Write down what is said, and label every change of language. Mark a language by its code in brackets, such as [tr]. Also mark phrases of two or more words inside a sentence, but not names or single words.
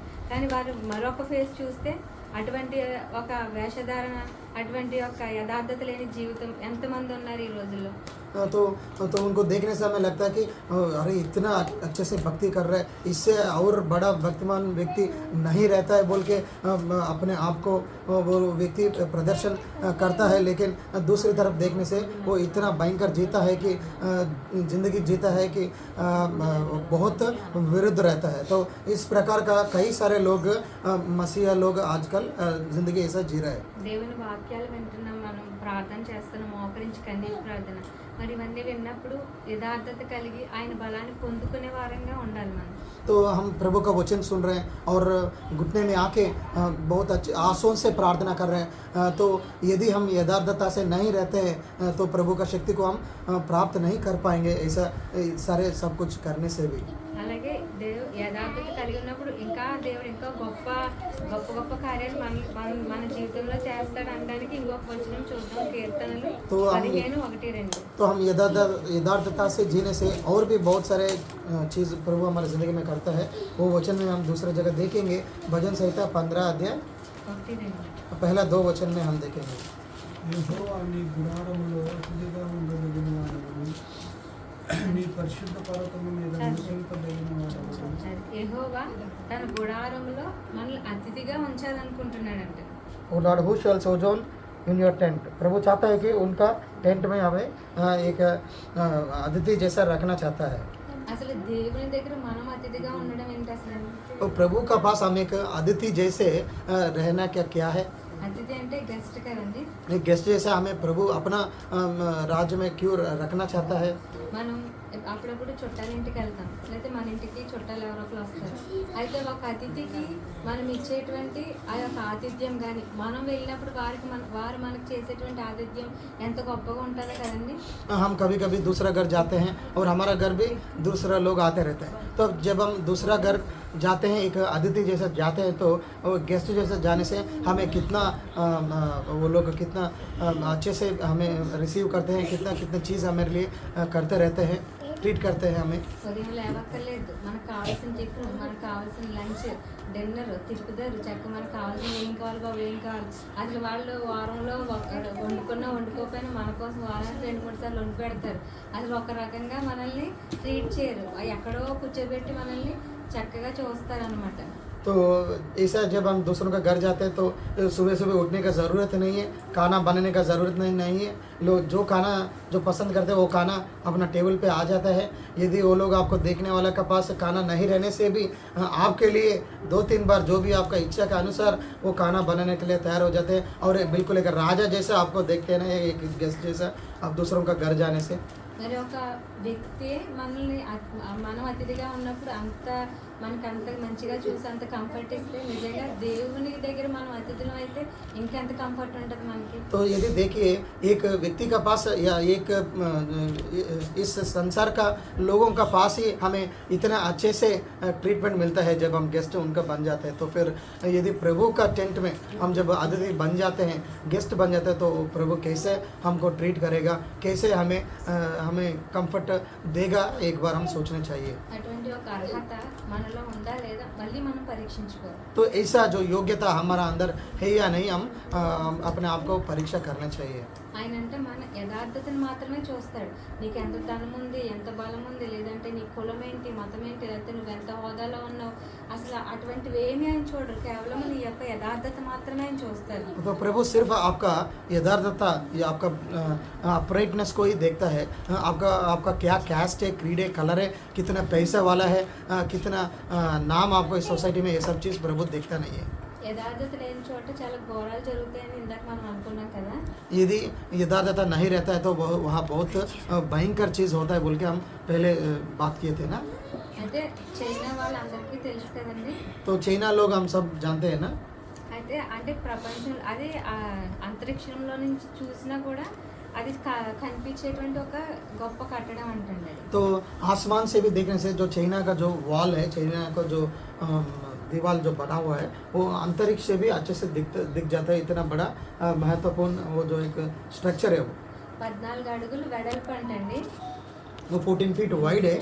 [te] కానీ వారు మరొక ఫేస్ చూస్తే అటువంటి ఒక వేషధారణ, అటువంటి ఒక యథార్థత లేని జీవితం ఎంతమంది ఉన్నారు ఈ రోజుల్లో. [hi] तो उनको देखने से हमें लगता है कि अरे इतना अच्छे से भक्ति कर रहे हैं, इससे और बड़ा भक्तिमान व्यक्ति नहीं रहता है बोल के अपने आप को वो व्यक्ति प्रदर्शन करता है. लेकिन दूसरी तरफ देखने से वो इतना भयंकर जीता है कि ज़िंदगी जीता है कि बहुत विरुद्ध रहता है. तो इस प्रकार का कई सारे लोग मसीहा लोग आजकल ज़िंदगी ऐसा जी रहे हैं. [te] దేవుని వాక్యాలు వింటున్నాం, మనం ప్రార్థన చేస్తున్నాం, మోకరించి కన్నీటి ప్రార్థన. మరి ఇవన్నీ విన్నప్పుడు యథార్థత కలిగి ఆయన బలాన్ని పొందుకునే వారంగా ఉండాలి మనం. [hi] तो हम प्रभु का वचन सुन रहे हैं और घुटने में आके बहुत अच्छे आंसुओं से प्रार्थना कर रहे हैं. तो यदि हम यथार्थता से नहीं रहते हैं तो प्रभु का शक्ति को हम प्राप्त नहीं कर पाएंगे, ऐसा सारे सब कुछ करने से भी. [te] అలాగే యథార్థత కలిగి ఉన్నప్పుడు ఇంకా దేవుడు ఇంకా గొప్ప గొప్ప గొప్ప కార్యాలు మన జీవితంలో చేస్తాడు అనడానికి ఇంకొక వచనం చూద్దాం, కీర్తనలు 15:1-2. [hi] तो हम यथार्थता से जीने से और भी बहुत सारे चीज़ प्रभु हमारे ज़िंदगी में करता है. वो वचन में हम दूसरी जगह देखेंगे. भजन संहिता 15 अध्याय 1-2. पहला 2 वचन में हम देखेंगे. [te] యెహోవా నీ గుడారములో అతిథిగా ఉండదగిన వాడెవడు? నీ పరిశుద్ధ పర్వతము మీద నివసింపదగిన వాడెవడు? యెహోవా తన గుడారంలో మనల్ని అతిథిగా ఉంచాలనుకుంటున్నాడంట. [en] O Lord, who shall sojourn in your tent? [hi] प्रभु चाहता है कि उनका टेंट में हमें एक अतिथि जैसा रखना चाहता है. [te] అసలు దేవుని దగ్గర మనం అతిథిగా ఉండడం ఏంటి అసలు? [hi] तो प्रभु का पास हम एक अतिथि जैसे रहना क्या है? [te] అతిథి అంటే గెస్ట్ కదండి. [hi] एक गेस्ट जैसा हमें प्रभु अपना राज्य में क्यों रखना चाहता है? [te] మనం అప్పుడప్పుడు చుట్టాల ఇంటికి వెళ్తాం, లేకపోతే మన ఇంటికి చుట్టాలు ఎవరో ఒకరు వస్తారు. అయితే ఒక అతిథికి మనం ఇచ్చేటువంటి ఆ యొక్క ఆతిథ్యం కానీ మనం వెళ్ళినప్పుడు వారు మనకు చేసేటువంటి ఆతిథ్యం ఎంత గొప్పగా ఉంటుందో కదండి. [hi] हम कभी कभी दूसरा घर जाते हैं और हमारा घर भी दूसरा लोग आते रहते हैं. तो जब हम दूसरा घर जाते हैं एक अतिथि जैसे जाते हैं तो वो गेस्ट जैसे जाने से हमें कितना वो लोग कितना अच्छे से हमें रिसीव करते हैं, कितना कितना चीज़ हमारे लिए करते रहते हैं, ट्रीट करते हैं हमें। [te] ఉదయం లేవక్కర్లేదు, మనకు కావాల్సిన టిఫిన్, మనకు కావాల్సిన లంచ్, డిన్నర్ తిప్పుతారు చక్క, మనకు కావాల్సిన ఏం కావాలి బాబు ఏం కావాలి. అసలు వాళ్ళు వారంలో వండుకోకపోయినా మన కోసం వారానికి 2-3 సార్లు వండి పెడతారు. అసలు ఒక రకంగా మనల్ని ట్రీట్ చేయరు, ఎక్కడో కూర్చోబెట్టి మనల్ని చక్కగా చూస్తారనమాట. [hi] तो ऐसा जब हम दूसरों का घर जाते हैं तो सुबह सुबह उठने का ज़रूरत नहीं है, खाना बनाने का ज़रूरत नहीं है. लोग जो खाना जो पसंद करते हैं वो खाना अपना टेबल पे आ जाता है. यदि वो लोग आपको देखने वाला के पास खाना नहीं रहने से भी आपके लिए 2-3 बार जो भी आपका इच्छा के अनुसार वो खाना बनाने के लिए तैयार हो जाते हैं. और बिल्कुल एक राजा जैसा आपको देखते हैं ना, एक गेस्ट जैसा आप दूसरों का घर जाने से. [te] మరి ఒక వ్యక్తి మనల్ని మనం అతిథిగా ఉన్నప్పుడు మనకి అంత మంచిగా చూసి అంత కంఫర్ట్ ఇస్తే నిజంగా దేవుని దగ్గర మనం అతిథులం అయితే ఇంకెంత కంఫర్ట్ ఉంటుంది మనకి. [hi] तो यदि देखिए एक व्यक्ति का पास या एक इस संसार का लोगों का पास ही हमें इतना अच्छे से ट्रीटमेंट मिलता है जब हम गेस्ट उनका बन जाते हैं. तो फिर यदि प्रभु का टेंट में हम जब अतिथि बन जाते हैं, गेस्ट बन जाते हैं, तो प्रभु कैसे हमको ट्रीट करेगा, कैसे हमें कंफर्ट देगा, एक बार हम सोचना चाहिए. [te] అటువంటి ఒక అర్హత మనలో ఉందా లేదా మళ్ళీ మనం పరీక్షించుకోవాలి. [hi] तो ऐसा जो योग्यता हमारा अंदर है या नहीं, हम अपने आप को परीक्षा करना चाहिए. [te] ఆయన అంటే మన యథార్థతను మాత్రమే చూస్తాడు. నీకు ఎంత ధనం ఉంది, ఎంత బలం ఉంది, లేదంటే నీ కులం ఏంటి, మతం ఏంటి, లేకపోతే నువ్వు ఎంత హోదాలో ఉన్నావు, అసలు అటువంటివి ఏమీ ఆయన చూడరు. కేవలం నీ యొక్క యథార్థత మాత్రమే ఆయన చూస్తారు. [hi] तो प्रभु सिर्फ आपका यथार्थता या आपका अपराइटनेस को ही देखता है. आपका क्या कैस्ट है, क्रीड है, कलर है, कितना पैसा वाला है, कितना नाम आपको इस सोसाइटी में, ये सब चीज़ प्रभु देखता नहीं है. [te] యథార్థత లేని చోట చాలా ఘోరాలు జరుగుతాయని ఇందాక మనం అనుకున్నాం కదా. [hi] यदि यथार्थता नहीं रहता है तो वहाँ बहुत भयंकर चीज़ होता है बोल के हम पहले बात किए थे ना. [te] అయితే చైనా వాళ్ళందరికీ తెలుసు కదండి. [hi] तो चाइना लोग हम सब जानते हैं ना. [te] అయితే అంటే ప్రపంచం అదే అంతరిక్షంలో నుంచి చూసినా కూడా అది కనిపించేటువంటి ఒక గొప్ప కట్టడం అంటండి. [hi] तो आसमान से भी देखने से जो चाइना का जो वॉल है, चाइना का जो दीवार जो बना हुआ है, वो अंतरिक्ष से भी अच्छे से दिख जाता है. इतना बड़ा महत्वपूर्ण वो जो एक स्ट्रक्चर है वो [te] 14 అడుగులు వెడల్పు అంటండి. [hi] वो 14 फीट वाइड है.